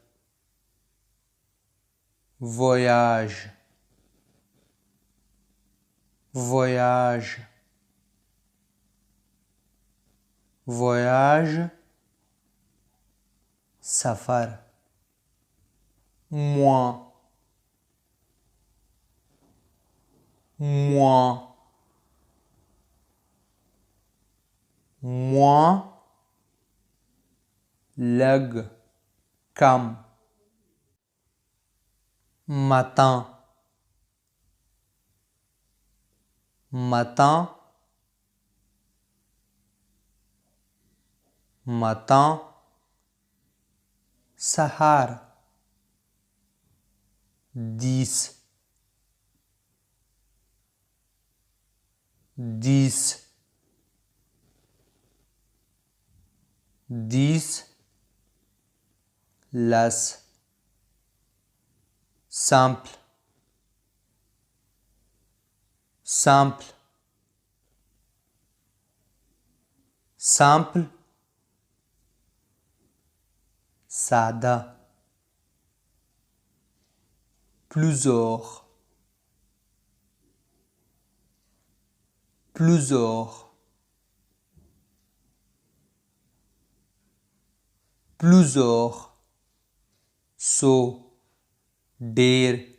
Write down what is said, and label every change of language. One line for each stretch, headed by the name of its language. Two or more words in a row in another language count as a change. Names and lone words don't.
French: voyage, voyage, voyage سفر. moi, moi, moi لږ کم. matin, matin, matin سهار. 10, 10, 10 لس. simple, simple, simple ساده. plusieurs, plusieurs, plusieurs so ډېر.